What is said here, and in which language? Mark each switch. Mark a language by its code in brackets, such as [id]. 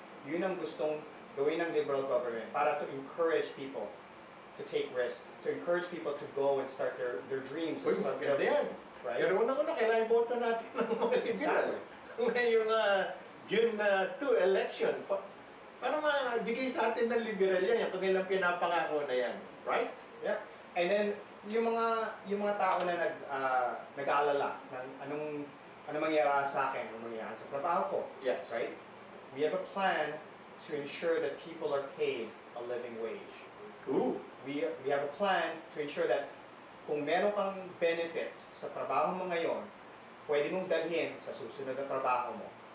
[tl] Yun ang gustong gawin ng [en] liberal government para to encourage people to take risks, to encourage people to go and start their dreams. [tl] Uy, maganda yan. [en] Right? [tl] Pero unang-una, kailangan boto natin ng mga liberal. Ngayong June 2 election. Para mabigay sa atin ng liberal yan, yung kanilang pinapangako na yan. [en] Right? Yeah. And then, [tl] yung mga tao na nag-aalala ng anong mangyayari sa akin, anong mangyayari sa trabaho ko. [en] Yes. Right? We have a plan to ensure that people are paid a living wage. Ooh. We have a plan to ensure that [tl] kung meron kang benefits sa trabaho mo ngayon, pwede mong dalhin sa susunod na trabaho mo.